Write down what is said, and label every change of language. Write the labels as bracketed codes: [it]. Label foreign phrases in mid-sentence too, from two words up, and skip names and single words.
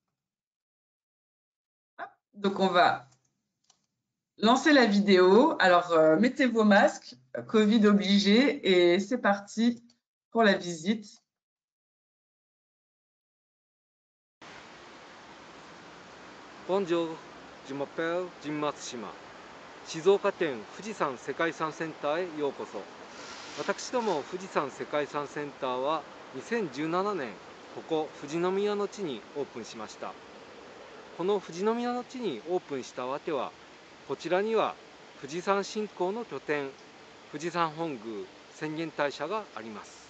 [fr] Donc, on va lancer la vidéo. Alors, mettez vos masques, Covid obligé, et c'est parti pour la visite. Bonjour, je m'appelle Jin Matsushima。 [ja] 静岡県富士山世界遺産センターへようこそ。私ども富士山世界遺産センターは2017年ここ富士宮の地にオープンしました。この富士宮の地にオープンしたわけは、こちらには富士山信仰の拠点富士山本宮浅間大社があります。